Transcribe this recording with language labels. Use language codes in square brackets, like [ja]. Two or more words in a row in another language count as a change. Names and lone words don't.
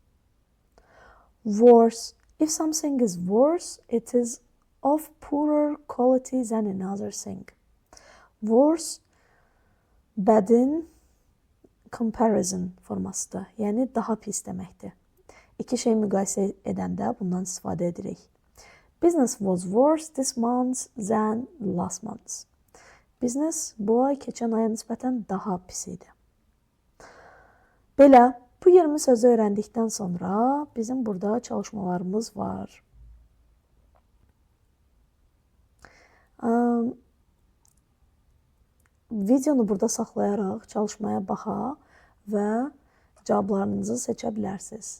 [en] Worse. If something is worse, it is of poorer quality than another thing. [az] Worse, badin comparison formasıdır. Yəni daha pis deməkdir. İki şey müqayisə edəndə bundan istifadə edirik. [en] Business was worse this month than last month. [az] Business bu ay keçən aya nisbətən daha pis idi. Belə, bu 20 sözü öyrəndikdən sonra bizim burada çalışmalarımız var. Videonu burada saxlayaraq çalışmaya baxa və cavablarınızı seçə bilərsiniz.